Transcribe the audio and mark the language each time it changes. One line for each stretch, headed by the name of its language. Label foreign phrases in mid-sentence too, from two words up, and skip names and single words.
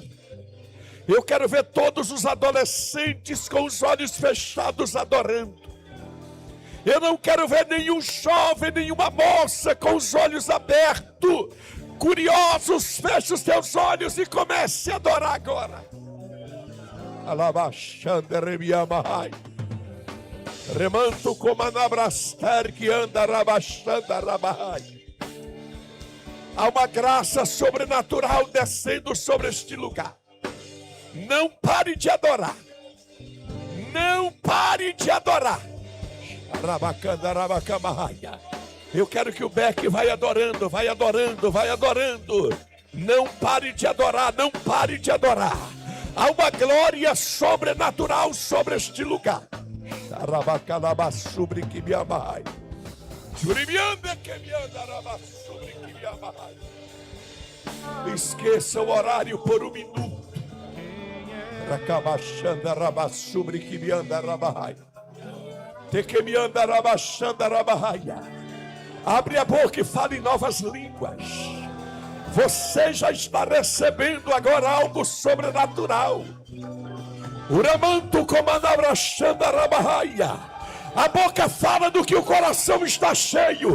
Portuguese: Eu quero ver todos os adolescentes com os olhos fechados adorando. Eu não quero ver nenhum jovem, nenhuma moça com os olhos abertos, curiosos. Feche os teus olhos e comece a adorar agora. Alabachanda rebiamahai. Remanto como anabraster que anda rabachanda rabahai. Há uma graça sobrenatural descendo sobre este lugar. Não pare de adorar. Não pare de adorar. Eu quero que o Beck vai adorando, vai adorando, vai adorando. Não pare de adorar, não pare de adorar. Há uma glória sobrenatural sobre este lugar. Esqueça o horário por um minuto. Rakabashanda rabassubri que me anda rabahai. Te que me anda rabachanda rabahaya. Abre a boca e fale em novas línguas. Você já está recebendo agora algo sobrenatural. Uramanto comanabrachanda rabahaya. A boca fala do que o coração está cheio.